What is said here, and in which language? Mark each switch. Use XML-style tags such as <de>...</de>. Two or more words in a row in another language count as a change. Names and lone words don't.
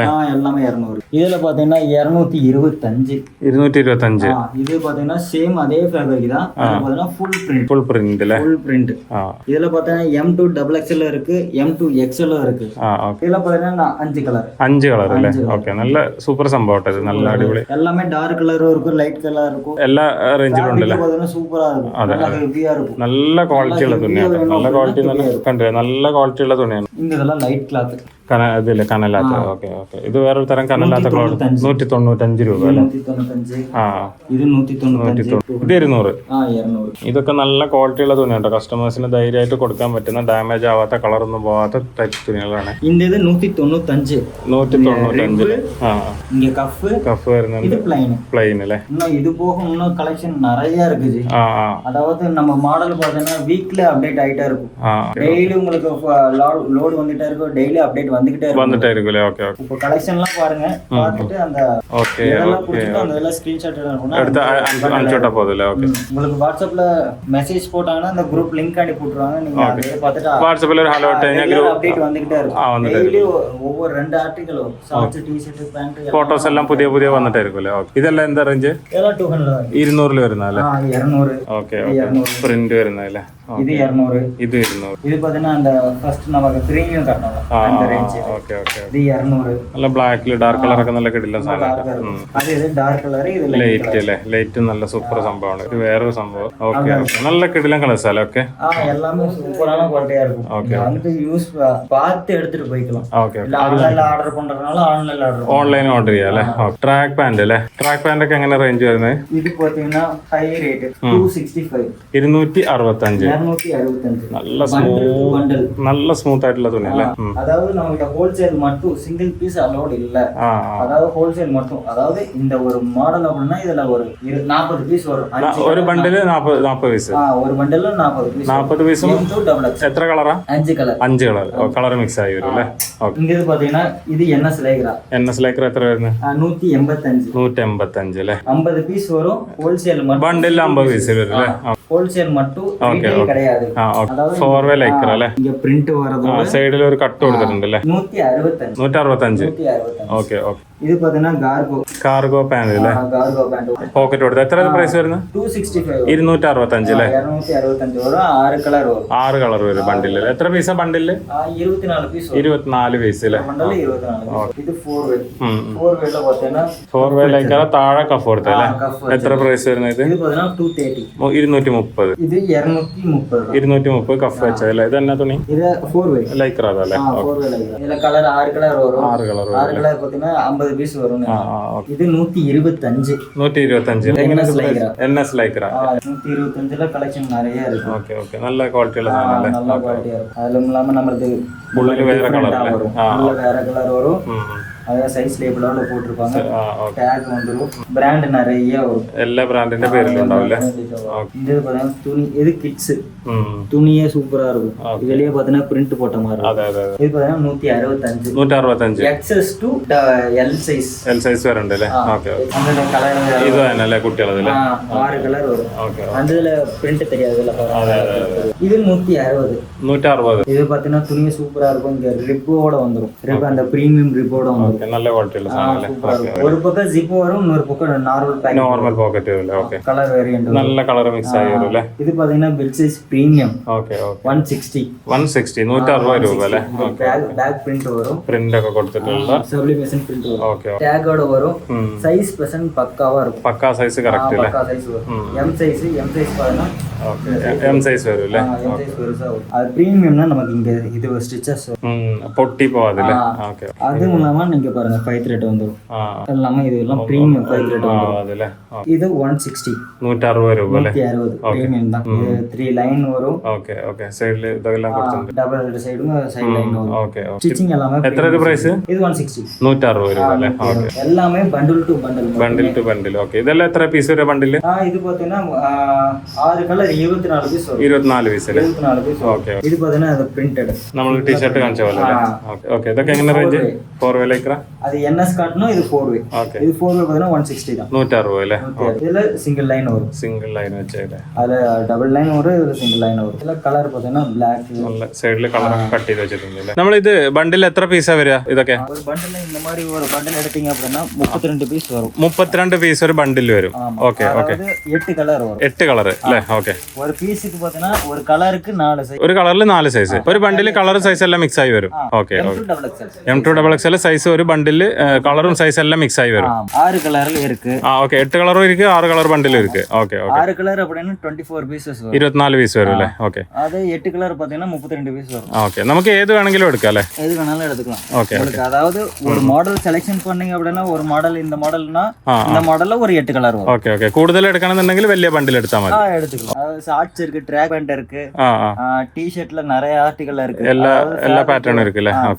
<ta>எல்லாமே 200. இதுல பாத்தீங்கன்னா 225. 225. இது பாத்தீங்கன்னா சேம் அதே ஃபேப்ரிக் தான். அது பாத்தீங்கன்னா ஃபுல்</ta> <ml>பிரிண்ட் அല്ലേ?</ml> <ta>ஃபுல் பிரிண்ட். இதுல பாத்தீங்கன்னா M2 XXL இருக்கு, M2 XL இருக்கு. இதுல பாத்தீங்கன்னா 5 கலர். 5 கலர்</ta> <ml>അല്ലേ? ഓക്കെ. നല്ല സൂപ്പർ സംഭവം ഇത്. നല്ല അടിപൊളി.</ml> <ta>எல்லாமே டார்க் கலரும் இருக்கும், லைட் கலர் இருக்கும்.</ta> <ml>എല്ലാ റേഞ്ചിലും ഉണ്ടല്ലേ?</ml> <ta>பாத்தீங்கன்னா சூப்பரா இருக்கும். നല്ല ஹெவியா இருக்கும்.</ta> <ml>നല്ല ക്വാളിറ്റി ഉള്ള തുണിയാണ്. നല്ല ക്വാളിറ്റി കണ്ടില്ലേ? നല്ല ക്വാളിറ്റി ഉള്ള തുണിയാണ്. ഇതെല്ലാം ലൈറ്റ് ക്ലോത്ത്. ഇതില്ലേ കനലാത്ത? ഓക്കെ ഓക്കെ. ഇത് വേറൊരു തരം കനലാത്ത ക്ലോത്ത്. 195 രൂപ അല്ലേ? 195. ഇത് 195. ഇത് 200. 200. ഇതൊക്കെ നല്ല ക്വാളിറ്റി ഉള്ള തുണിയാണ്. കസ്റ്റമേഴ്സിന് ധൈര്യമായിട്ട് കൊടുക്കാൻ പറ്റുന്ന, ഡാമേജ് ആവാത്ത, കളറൊന്നും പോവാത്ത ടൈപ്പ് തുണികളാണ്. ഇത് 195. 195.</ml> <ta>இங்க கஃப்</ta> <ml>വരുന്നുണ്ട്.</ml> <ta>இது</ta> <ml>പ്ലെയിൻ അല്ലേ?</ml> <ta>இன்னும் இது போக இன்னும் கலெக்ஷன் நிறைய இருக்குது. அதாவது நம்ம மாடல் பார்த்தீங்கன்னா வீக்ல அப்டேட் ஆயிட்டே இருக்கும். டெய்லி உங்களுக்கு லோட் வந்துட்டே இருக்கும். டெய்லி அப்டேட் வந்துட்டே இருக்குല്ലേ? ஓகே ஓகே. இப்போ கலெக்ஷன்லாம் பாருங்க, பார்த்துட்டு அந்த ஓகே இதெல்லாம் புடிச்சிட்டு அந்த எல்லாம் ஸ்கிரீன்ஷாட் எடுத்து அனுப்பிச்சா போதும்ல? ஓகே. உங்களுக்கு வாட்ஸ்அப்ல மெசேஜ் போட்டாங்கன்னா அந்த</ta> <en>group link</en> <ta>அனுப்பி விட்டுருவாங்க. நீங்க அதை பார்த்துட்டு வாட்ஸ்அப்ல ஒரு ஹலோ டைம் குரூப் அப்டேட் வந்துட்டே இருக்கும். டெய்லி ஒவ்வொரு 2 ஆர்டிகல் வரும்.</ta> <en>ஷார்ட்ஸ், டி-ஷர்ட், பேண்ட்,</en> <ml>ഫോട്ടോസ് എല്ലാം പുതിയ പുതിയ വന്നിട്ടേ ഇരിക്കുമല്ലേ? ഓക്കെ. ഇതെല്ലാം എന്താ റേഞ്ച്?</ml> <ta>இதெல்லாம் 200</ta> <ml>200 വരുന്നല്ലേ? 200. ഓക്കെ ഓക്കെ. പ്രിന്റ് വരുന്നല്ലേ?</ml> <ta>இது 200.</ta> <ml>ഇത് 200.</ml> <ta>இது பாத்தீங்கன்னா அந்த ஃபர்ஸ்ட் நமக்கு பிரீமியம் கட்டணும் அந்த ரேஞ்ச்.</ta> <ml>ഓക്കെ ഓക്കെ.</ml> <ta>இது 200.</ta> <ml>നല്ല ബ്ലാക്കിൽ</ml> <en>dark colour</en> <ml>ഒക്കെ നല്ല കിടിലൻ സാധനം. അത് ഇത് ഡാർക്ക് കളർ, ഇത് ലൈറ്റ് അല്ലേ? ലൈറ്റ് നല്ല സൂപ്പർ സംഭവമാണ്. ഇത് വേറൊരു സംഭവം. ഓക്കെ ഓക്കെ. നല്ല കിടിലൻ കളേഴ്സ് അല്ലേ? ഓക്കെ.</ml> <ta>எல்லாமே சூப்பரான குவாலிட்டியா இருக்கும். ஓகே. வந்து யூஸ் பார்த்து எடுத்துட்டு போய்க்கலாம். ஓகே. இல்ல</ta> <en>online order</en> <ta>பண்றதுனால</ta> <en>online order online order</en> <ml>ചെയ്യാം അല്ലേ?</ml> <en>track pant</en> <ml>അല്ലേ?</ml> <en>track pant</en> <ml>ഒക്കെ എങ്ങനെ റേഞ്ച് വരുന്നത്?</ml> <ta>இது பாத்தீங்கன்னா</ta> <en>high rate</en> <ta>265. 265. 265.</ta> <ml>നല്ല സ്മൂത്ത് ആയിട്ടുള്ള തുണി അല്ലേ?</ml> <ta>அதாவது நம்ம ஹோல்சேல் மட்டும்</ta> <en>single piece allowed</en> <ta>இல்ல. அதாவது ஹோல்சேல் மட்டும். அதாவது இந்த ஒரு மாடல் அப்படினா இதுல ஒரு 40 பீஸ் வரும்.</ta> <ml>ഒരു ബണ്ടില് 40 പീസ്. ഒരു ബണ്ടില് 40 പീസ്. 40 പീസും എത്ര കളറാ? 5 കളർ. 5 കളർ. കളർ മിക്സ് ആയി വരും അല്ലേ?</ml> <ta>இங்க இது பாத்தீங்கன்னா இது NS லைக்ரா.</ta> <ml>NS லைக்ரா എത്ര വരുന്നത്? 185. 185 അല്ലേ?</ml> <ta>50 பீஸ் வரும். ஹோல்சேல் மட்டும்.</ta> <ml>ബണ്ടിൽ 50 പീസ് വരും അല്ലേ?</ml> <ta>ஹோல்சேல் மட்டும் ரீட்டைல் கிடையாது. அதாவது 4-way லைக்ரா அല്ലേ? இங்க பிரிண்ட் வரது.</ta> <ml>സൈഡിൽ ഒരു കട്ട് കൊടുത്തിട്ടുണ്ട് അല്ലേ? 165. 165. ഓക്കെ ഓക്കെ.</ml> <ta>ഇത് പാத்தீங்கன்னா</ta> <en>cargo pant</en> <ml>അല്ലേ?</ml> <en>கார்கோ பேண்ட்</en> <ml>പോക്കറ്റ് കൊടുത്ത് എത്ര പ്രൈസ് വരുന്നത്? 265 265 അല്ലേ?</ml> <ta>265 வரும். 6 கலர் வரும்.</ta> <ml>6 കളർ വരും ബണ്ടില്. എത്ര പീസാ ബണ്ടില്?</ml> <ta>24 பீஸ்</ta> <ml>24 പീസ് അല്ലേ? ബണ്ടില് 24. ഇത് 4 വേ. 4 വേல പാത്തீங்கன்னா 4 വേലേക്കാ താഴെ കഫ് കൊടുത്ത അല്ലേ? എത്ര പ്രൈസ് വരുന്നത് ഇത്? ഇത് പാത്തீங்கன்னா 230. 230. ഇത് 230. 230 കഫ് വെച്ചല്ലേ? ഇത് എന്നാ തുണി? ഇത് 4 വേ. ലൈക്ര അതല്ലേ? 4 വേ ലൈക്ര. ഇതിലെ കളർ 6 കലർ വരും. 6 കളർ</ml> <ta>6 കലർ പാത്തீங்கன்னா 50 பீஸ் வரும்.</ta> <ml>ഓക്കെ. ഇത് 125. 125 NS ലൈക്ര. NS ലൈക്ര.</ml> <ta>125ல கலெக்ஷன் நிறைய இருக்கு.</ta> <ml>ഓക്കെ ഓക്കെ. നല്ല ക്വാളിറ്റിയുള്ള സാധനം</ml> <ta>நல்ல குவாலிட்டியா இருக்கும். அதுல இல்லாம நமக்கு</ta> <ml>ഉള്ളില് വേറെ കളർ അല്ലേ?</ml> <ta>உள்ள வேற கலர் வரும். அதே சைஸ் லேபிளோட போட்டுருப்பாங்க. டாக் வந்துரும். பிராண்ட் நிறைய வரும்.</ta> <ml>എല്ലാ ബ്രാൻഡിന്റെ പേരിലുണ്ടാവില്ലേ?</ml> <ta>இது பாத்தீங்கன்னா துணி இது கிட்ஸ். துணியே சூப்பரா இருக்கும். இதுலயே பாத்தீங்கன்னா பிரிண்ட் போட்ட மாதிரி இருக்கும்.</ta> <ml>അതെ അതെ.</ml> <ta>இது பாத்தீங்கன்னா 165. 165</ta> <en>XS to L size.</en> <ml>എൽ സൈസ് വരണ്ട് അല്ലേ? ഓക്കെ.</ml> <ta>அந்த கலர்</ta> <ml>ഇത് തന്നെയല്ലേ കുട്ടികളതില്?</ml> <ta>6 கலர் வரும்.</ta> <ml>ഓക്കെ.</ml> <ta>அதுல பிரிண்ட் தெரியாதுல பாருங்க.</ta> <ml>അതെ അതെ.</ml> <ta>இது 160. 160. இது பாத்தீங்கன்னா துணியே சூப்பரா இருக்கும். இங்க ரிப்போட வந்துரும். ரிப் அந்த பிரீமியம் ரிப்போட வந்துரும்.</ta> <ml>നല്ല ക്വാളിറ്റിയുള്ള സാധനം അല്ലേ?</ml> <ta>ஒரு பக்கம் ஜிப் வரும், இன்னொரு பக்கம் நார்மல் பேக்.</ta> <ml>നോർമൽ പോക്കറ്റ് അല്ലേ? ഓക്കെ.</ml> <ta>கலர் வேரியன்ட்.</ta> <ml>നല്ല കളർ മിക്സ് ആയി വരും അല്ലേ?</ml> <ta>இது பாத்தீங்கன்னா</ta> <en>full size premium.</en> <ml>ഓക്കെ ഓക്കെ. 160. 160 160 രൂപ അല്ലേ?</ml> <ta>பேக் பிரிண்ட் வரும்.</ta> <ml>പ്രിന്റ് ഒക്കെ കൊടുത്തിട്ടുള്ള</ml> <ta>சப்ளிமேஷன் பிரிண்ட் வரும்.</ta> <ml>ഓക്കെ.</ml> <ta>டேகோட வரும். சைஸ் பெர்சன்ட் பக்காவா இருக்கும்.</ta> <ml>പക്കാ സൈസ് കറക്റ്റ് അല്ലേ?</ml> <ta>பக்கா சைஸ் வரும். எம் சைஸ் பாத்தீங்கன்னா</ta> <ml>ഓക്കെ. എം സൈസ് വരും അല്ലേ?</ml> <ta>எம் சைஸ் பெருசா வரும். அது பிரீமியம்னா நமக்கு இங்க இது ஸ்டிச்சஸ்</ta> <ml>പൊട്ടി പോവാതില്ലേ? ഓക്കെ.</ml> <ta>அதுவும் இல்லாம நீங்க பாருங்க 5 த்ரெட் வந்துரும். எல்லாமே இதெல்லாம் பிரீமியம் 5 த்ரெட் வந்துரும்.</ta> <ml>അതല്ലേ?</ml> <ta>இது 160.</ta> <ml>160 രൂപ അല്ലേ?</ml> <ta>160 பிரீமியம் தான். இது 3 லைன் வரும்.</ta> <ml>ഓക്കെ ഓക്കെ. സൈഡിൽ ഇതെല്ലാം കൊടുത്തിട്ടുണ്ട്.</ml> <ta>டபுள் சைடும் சைடு லைன் வரும்.</ta> <ml>ഓക്കെ ഓക്കെ.</ml> <ta>ஸ்டிச்சிங் எல்லாமே</ta> <ml>എത്ര ഒരു പ്രൈസ്?</ml> <ta>இது 160.</ta> <ml>160 രൂപ അല്ലേ? ഓക്കെ.</ml> <ta>எல்லாமே</ta> <en>bundle to bundle. bundle to bundle.</en> <ml>ഓക്കെ. ഇതെല്ലാം എത്ര പീസ് വരെ ബണ്ടില്?</ml> <ta>இது பாத்தீங்கன்னா 6 கலர் 24 பீஸ் வரும்.</ta> <ml>24 പീസ് അല്ലേ? 24 പീസ്. ഓക്കെ. ഇത് പാത്തീங்கன்னா അത് പ്രിന്റഡ്. നമ്മൾ ടീ-ഷർട്ട് കാണിച്ച പോലെ അല്ലേ? ഓക്കെ ഓക്കെ. ഇതൊക്കെ എങ്ങനെ റേഞ്ച്? 4 വേ ലൈക്ര.</ml> <ta>அது NS காட்டணும். இது 4 வே.</ta> <ml>ഓക്കെ.</ml> <ta>இது 4 வே பாத்தீங்கன்னா 160 தான்.</ta> <ml>160 അല്ലേ?</ml> <ta>இதுல</ta> <en>single line</en> <ta>வரும்.</ta> <en>single line</en> <ml>വെച്ചല്ലേ?</ml> <ta>அதுல</ta> <en>double line</en> <ta>வரும். இதுல</ta> <en>single line</en> <ta>വരും. இதுல കളർ பாத்தீங்கன்னா black.</ta> <ml>നല്ല സൈഡിൽ കളർ കട്ട് ചെയ്ത് വെച്ചിട്ടുണ്ട് അല്ലേ? നമ്മൾ ഇത് ബണ്ടിൽ എത്ര പീസാ വരിക ഇതൊക്കെ?</ml> <ta>ஒரு பண்டில் இந்த மாதிரி ஒரு பண்டில் எடுத்தீங்க அப்படின்னா 32 பீஸ் வரும்.</ta> <ml>32 പീസ് ഒരു ബണ്ടിൽ വരും. ഓക്കെ ഓക്കെ.</ml> <ta>8 கலர் வரும்.</ta> <ml>8 കളർ അല്ലേ? ഓക്കെ. ஒரு பீஸுக்கு பாத்தீங்கன்னா ஒரு கலருக்கு 4 சைஸ். ഒരു കളറിൽ 4 സൈസ്. ഒരു ബണ്ടിൽ കളർ സൈസ് എല്ലാം മിക്സ് ആയി വരും. ഓക്കെ ഓക്കെ. M2XL സൈസ് ഒരു ബണ്ടിൽ കളറും സൈസ് എല്ലാം മിക്സ് ആയി വരും.</ml> <ta>6 கலர்ல இருக்கு.</ta> <ml>ഓക്കെ. 8 കളറും ഇരിക്ക്, 6 കളർ ബണ്ടിലും ഇരിക്ക്. ഓക്കെ ഓക്കെ.</ml> <ta>6 கலர் அப்படின்னா 24 பீசஸ் வரும்.</ta> <ml>24 പീസ് വരും അല്ലേ? ഓക്കെ.</ml> <ta>அது 8 கலர் பாத்தீங்கன்னா 32 பீஸ் வரும்.</ta> <ml>ഓക്കെ. നമുക്ക് ഏത് വേണമെങ്കിലും എടുക്കാം അല്ലേ?</ml> <ta>எது வேணாலும் எடுத்துக்கலாம். ஓகே. உங்களுக்கு அதாவது ஒரு மாடல் செலக்ஷன் பண்ணீங்க அப்படின்னா ஒரு மாடல் இந்த மாடல்னா இந்த மாடல்ல ஒரு 8 கலர் வரும்.</ta> <ml>ഓക്കെ ഓക്കെ. കൂടുതൽ എടുക്കണമെന്നുണ്ടെങ്കിൽ വലിയ ബണ്ടിൽ എടുത്താൽ മതി.</ml> <ta>எடுத்துக்கலாம். அதாவது ஷார்ட்ஸ் இருக்கு, ட்ராக் பேண்ட் இருக்கு, டி-ஷர்ட்ல நிறைய ஆர்டிகல் இருக்கு.</ta> <ml>എല്ലാ പാറ്റേണും இருக்கு അല്ലേ? ഓക്കെ.</ml>